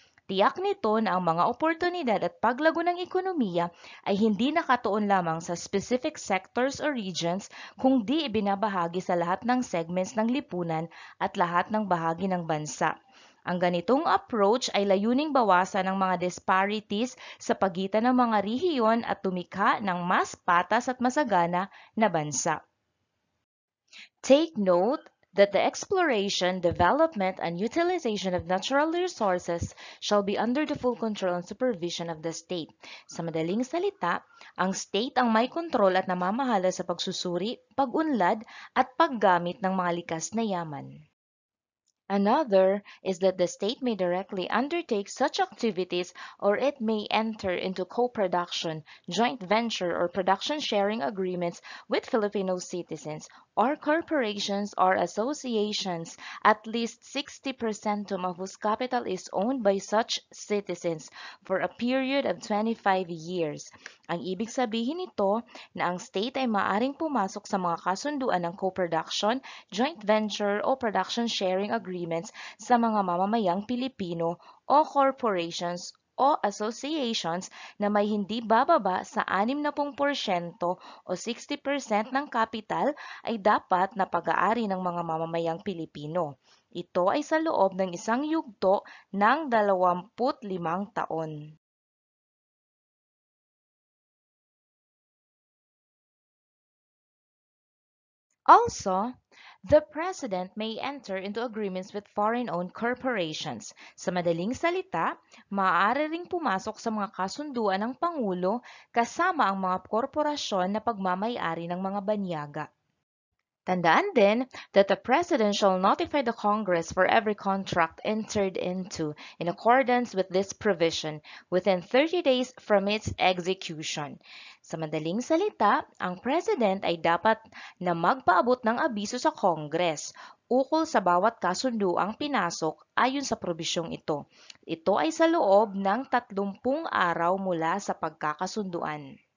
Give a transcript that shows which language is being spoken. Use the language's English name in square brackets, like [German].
[Filipino] Tiyak nito na ang mga oportunidad at paglago ng ekonomiya ay hindi nakatuon lamang sa [English] specific sectors or regions [Filipino] kundi ibinabahagi sa lahat ng segments ng lipunan at lahat ng bahagi ng bansa. Ang ganitong approach ay layuning bawasan ang mga disparities sa pagitan ng mga rehiyon at tumikha ng mas patas at masagana na bansa. [English] Take note that the exploration, development, and utilization of natural resources shall be under the full control and supervision of the state. [Filipino] Sa madaling salita, ang state ang may kontrol at namamahala sa pagsusuri, pag-unlad, at paggamit ng mga likas na yaman. [English] Another is that the state may directly undertake such activities or it may enter into co-production, joint venture, or production sharing agreements with Filipino citizens or corporations or associations, at least 60% of whose capital is owned by such citizens for a period of 25 years. [Filipino] Ang ibig sabihin nito na ang state ay maaring pumasok sa mga kasunduan ng co-production, joint venture o production sharing agreements sa mga mamamayang Pilipino o corporations o associations na may hindi bababa sa 60% o 60% ng kapital ay dapat na pag-aari ng mga mamamayang Pilipino. Ito ay sa loob ng isang yugto ng 25 taon. [English] Also, the President may enter into agreements with foreign-owned corporations. [Filipino] Sa madaling salita, maaari ring pumasok sa mga kasunduan ng Pangulo kasama ang mga korporasyon na pagmamay-ari ng mga banyaga. Tandaan din [English] that the President shall notify the Congress for every contract entered into in accordance with this provision within 30 days from its execution. [Filipino] Sa madaling salita, ang President ay dapat na magpaabot ng abiso sa Congress ukol sa bawat kasunduang pinasok ayon sa probisyong ito. Ito ay sa loob ng 30 araw mula sa pagkakasunduan.